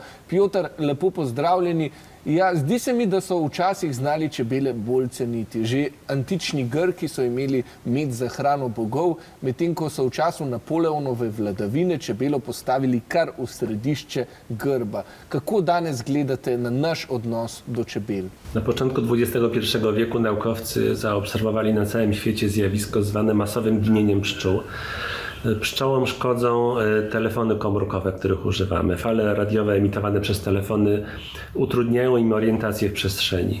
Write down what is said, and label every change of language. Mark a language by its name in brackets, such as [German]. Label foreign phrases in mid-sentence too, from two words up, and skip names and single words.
[Slovenian] Pjotr, lepo pozdravljeni. Ja, zdi se mi, da so včasih znali čebele bolj ceniti. Že antični Grki so imeli med za hrano bogov, medtem ko so v času Napoleonove vladavine čebelo postavili kar v središče grba. Kako danes gledate na naš odnos do czebel? [Polish] Na początku XXI wieku naukowcy zaobserwowali na całym świecie zjawisko zwane masowym ginieniem pszczół. Pszczołom szkodzą telefony komórkowe, których używamy. Fale radiowe emitowane przez telefony utrudniają im orientację w przestrzeni.